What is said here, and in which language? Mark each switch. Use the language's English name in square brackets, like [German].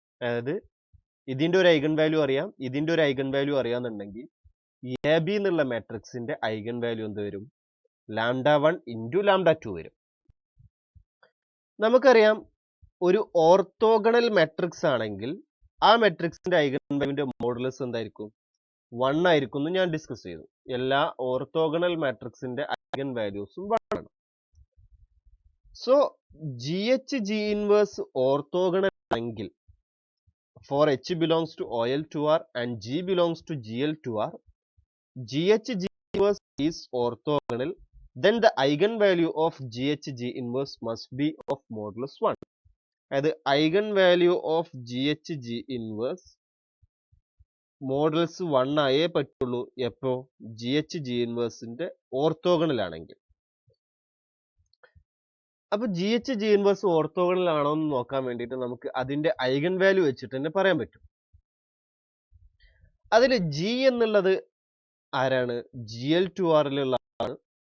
[Malayalam] അതായത് ഇതിന്റെ ഒരു ഐഗൺ വാല്യൂ അറിയാം, ഇതിന്റെ ഒരു ഐഗൺ വാല്യൂ അറിയാന്നുണ്ടെങ്കിൽ AB എന്നുള്ള മെട്രിക്സിന്റെ ഐഗൺ വാല്യൂ എന്ത് വരും, λ1 ഇൻറ്റു λ2 വരും. നമുക്കറിയാം ഒരു ഓർത്തോഗണൽ മെട്രിക്സ് ആണെങ്കിൽ ആ മെട്രിക്സിന്റെ ഐഗൺ വാല്യൂവിന്റെ മോഡുലസ് എന്തായിരിക്കും, 1 ആയിരിക്കും എന്ന് ഞാൻ ഡിസ്കസ് ചെയ്തു. എല്ലാ ഓർത്തോഗണൽ മാട്രിക്സിന്റെ ഐഗൺ വാല്യൂസും 1 ആണ്. [English] so GH G inverse orthogonal [Malayalam] ആണെങ്കിൽ [English] for H belongs to OL 2R and G belongs to GL 2R, GH G inverse is orthogonal, then the eigenvalue of GH G inverse must be of modulus 1. [Malayalam] അതായത് [English] eigenvalue of GH G inverse [Malayalam] modulus 1 ആയേ പറ്റുള്ളൂ. എപ്പോ GH G ഇൻവേഴ്സിന്റെ orthogonal ആണെങ്കിൽ. അപ്പൊ GH G inverse orthogonal ആണോ എന്ന് നോക്കാൻ വേണ്ടിയിട്ട് നമുക്ക് അതിന്റെ ഐഗൺ വാല്യൂ വെച്ചിട്ട് തന്നെ പറയാൻ പറ്റും. അതിൽ G എന്നുള്ളത് ആരാണ്, GL 2Rലുള്ള ആളാണ്.